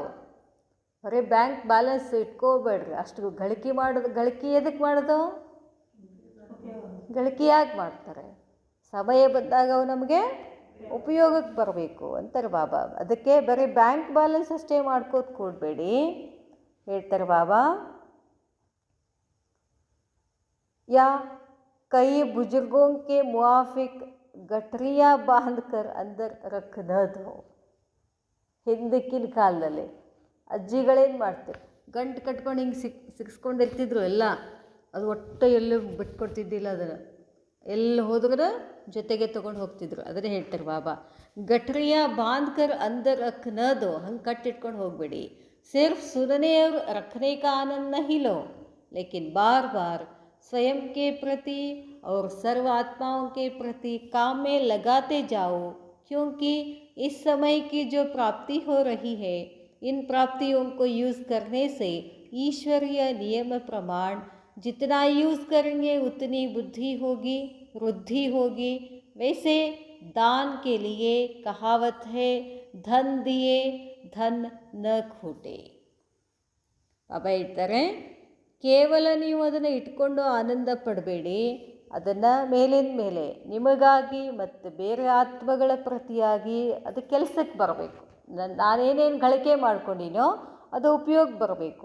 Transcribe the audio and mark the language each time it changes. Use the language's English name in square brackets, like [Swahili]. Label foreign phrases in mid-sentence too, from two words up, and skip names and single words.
[Kannada] ಬರೀ [English] bank balance [Kannada] ಇಟ್ಕೋಬೇಡ್ರಿ. ಅಷ್ಟು ಗಳಿಕೆ ಎದಕ್ಕೆ ಮಾಡೋದು? ಗಳಿಕೆ ಯಾಕೆ ಮಾಡ್ತಾರೆ? ಸಮಯ ಬಂದಾಗ ಅವು ನಮಗೆ ಉಪಯೋಗಕ್ಕೆ ಬರಬೇಕು ಅಂತಾರೆ ಬಾಬಾ. ಅದಕ್ಕೆ ಬರೀ [English] bank balance [Kannada] ಅಷ್ಟೇ ಮಾಡ್ಕೋತ ಕೂಡಬೇಡಿ, ಹೇಳ್ತಾರೆ ಬಾಬಾ. [Hindi] या कई बुजुर्गों के मुआफिक गठरियाँ बांध कर अंदर रख न दो. [Kannada] ಹಿಂದಕ್ಕಿನ ಕಾಲದಲ್ಲಿ ಅಜ್ಜಿಗಳೇನು ಮಾಡ್ತಾರೆ? ಗಂಟು ಕಟ್ಕೊಂಡು ಹಿಂಗೆ ಸಿಕ್ಸ್ಕೊಂಡಿರ್ತಿದ್ರು ಎಲ್ಲ. ಅದು ಒಟ್ಟು ಎಲ್ಲೂ ಬಿಟ್ಕೊಡ್ತಿದ್ದಿಲ್ಲ. ಅದನ್ನು ಎಲ್ಲಿ ಹೋದ್ರೂ ಜೊತೆಗೆ ತೊಗೊಂಡು ಹೋಗ್ತಿದ್ರು. ಅದನ್ನೇ ಹೇಳ್ತಾರೆ ಬಾಬಾ, [Hindi] गठरिया बांधकर अंदर रख न दो. [Kannada] ಹಂಗೆ ಕಟ್ಟಿಟ್ಕೊಂಡು ಹೋಗಬೇಡಿ. [Hindi] सिर्फ सुनने और रखने का आनंद नहीं लो, लेकिन बार बार स्वयं के प्रति और सर्व आत्माओं के प्रति काम में लगाते जाओ, क्योंकि इस समय की जो प्राप्ति हो रही है, इन प्राप्तियों को यूज़ करने से ईश्वरीय नियम प्रमाण जितना यूज़ करेंगे उतनी बुद्धि होगी, वृद्धि होगी. वैसे दान के लिए कहावत है, धन दिए धन न खूटे. [Kannada] ಬಾಬಾ ಹೇಳ್ತಾರೆ, ಕೇವಲ ನೀವು ಅದನ್ನು ಇಟ್ಕೊಂಡು ಆನಂದ ಪಡಬೇಡಿ. ಅದನ್ನು ಮೇಲಿನ ಮೇಲೆ ನಿಮಗಾಗಿ ಮತ್ತು ಬೇರೆ ಆತ್ಮಗಳ ಪ್ರತಿಯಾಗಿ ಅದು ಕೆಲಸಕ್ಕೆ ಬರಬೇಕು. ನಾನೇನೇನು ಗಳಿಕೆ ಮಾಡ್ಕೊಂಡಿನೋ ಅದು ಉಪಯೋಗ ಬರಬೇಕು.